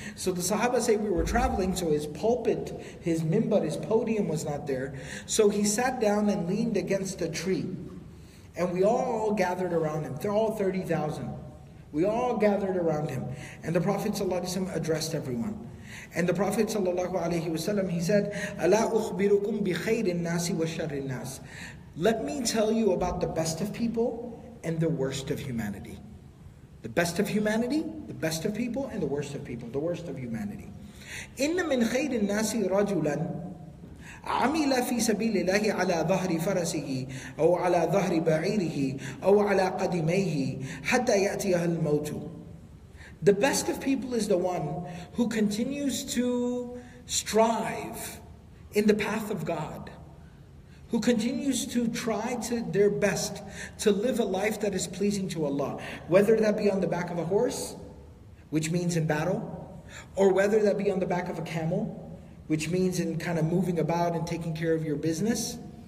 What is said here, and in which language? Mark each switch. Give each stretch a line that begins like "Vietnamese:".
English: So the Sahaba say we were traveling, so his pulpit, his mimbar, his podium was not there. So he sat down and leaned against a tree. And we all gathered around him. They're all 30,000. We all gathered around him. And the Prophet ﷺ addressed everyone. And the Prophet ﷺ, he said,
Arabic: أَلَا أُخْبِرُكُمْ بِخَيْرِ النَّاسِ وَشَرِّ النَّاسِ.
English: Let me tell you about the best of people and the worst of humanity. The best of humanity, the best of people, and the worst of people, the worst of humanity.
Arabic: إِنَّ مِنْ خَيْرِ النَّاسِ رَجُلًا عمل في سبيل الله على ظهر فرسه أو على ظهر بعيره أو على قدميه حتى يأتيه الموت.
English: The best of people is the one who continues to strive in the path of God, who continues to try to their best to live a life that is pleasing to Allah, whether that be on the back of a horse, which means in battle, or whether that be on the back of a camel, which means in kind of moving about and taking care of your business.